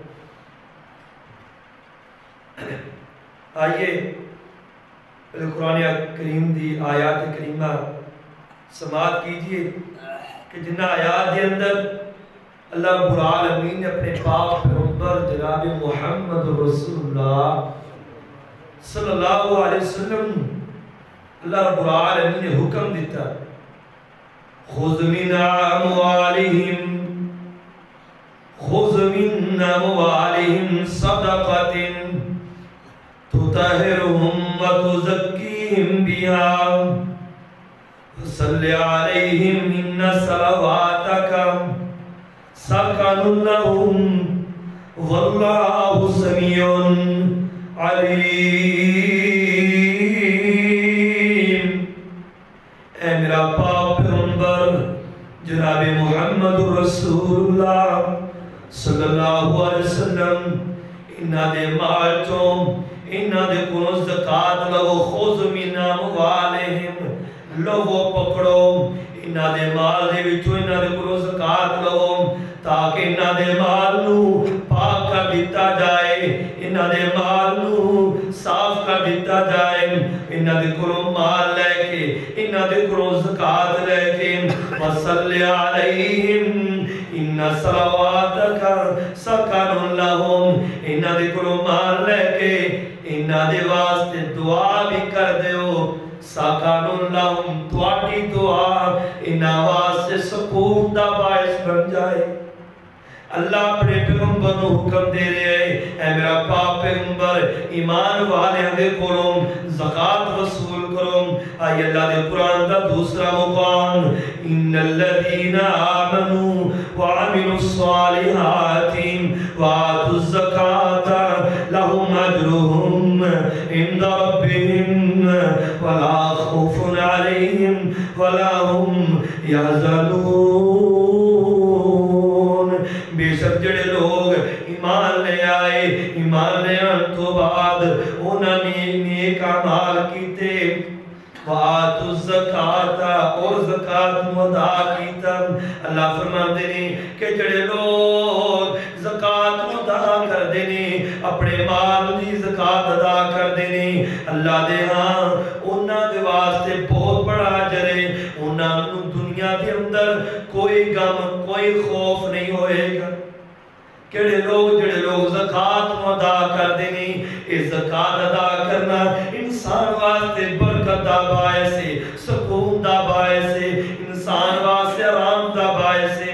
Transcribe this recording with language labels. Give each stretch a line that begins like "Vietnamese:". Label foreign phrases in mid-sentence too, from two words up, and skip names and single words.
Punjabi: آئیے قرآن کریم دی آیات کریمہ سماعت کیجئے کہ جنہ آیات کے اندر اللہ رب العالمین نے اپنے پاک پیغمبر جناب محمد رسول اللہ
Arabic: صلی اللہ علیہ وسلم
Punjabi: اللہ رب العالمین نے حکم دیتا:
Arabic: خذ من اموالهم صدقة تطهرهم وتزكيهم بها صلی علیہم ان صلواتک سکن لہم واللہ سمیع علیم۔
Punjabi: اے میرا پاک پیغمبر جناب محمد رسول اللہ
Arabic: صلی اللہ علیہ وسلم
Punjabi: انہاں دے مال چوں انہاں دے کولوں زکات لو،
Arabic: خذ من
Punjabi: اموالہم، لو پکڑو انہاں دے مال دے وچوں انہاں دے کولوں زکات لو تاکہ انہاں دے مال نو پاک کر دیتا جائے، انہاں دے مال نو صاف کر دیتا جائے، انہاں دے کولوں مال لے کے انہاں دے کولوں زکات لے کے
Arabic: وصلی علیہم ان صلواتک سکن لہم،
Punjabi: انہاں دے کولوں مال لے کے انہاں دے واسطے دعا بھی کر دیو،
Arabic: سکن لہم
Punjabi: تواڈی دعا انہاں واسطے سکون دا باعث بن جائے۔ اللہ اپنے پیغمبر نو حکم دے رہے اے میرا پاک پیغمبر ایمان والے دے کولوں زکات وصول کرو۔ آئی اللہ دے قرآن دا دوسرا مقام
Arabic: ان الذین آمنوا وعملوا الصالحات وآتوا الزکاة لهم اجرهم عند ربهم ولا خوف عليهم ولا هم يحزنون۔
Punjabi: بے شک جڑے لوگ ایمان لے آئے، ایمان لے آن تو بعد انہوں نے نیک اعمال کیتے،
Arabic: وآتوا الزکاة
Punjabi: اور زکات ادا کیتا۔
Urdu: اللہ فرماتے ہیں کہ
Punjabi: جڑے لوگ زکات ادا کر دینے، اپنے مال دی زکات ادا کر دینے، اللہ دے ہاں انہاں دے واسطے بہت بڑا اجر ہے، انہاں نو دنیا دے اندر کوئی غم کوئی خوف نہیں ہوئے گا۔ جڑے لوگ زکات ادا کر دینے، اس زکات ادا کرنا انسان واسطے برکت دا باعث ہے، سکون دا باعث ہے، انسان واسطے آرام دا باعث ہے۔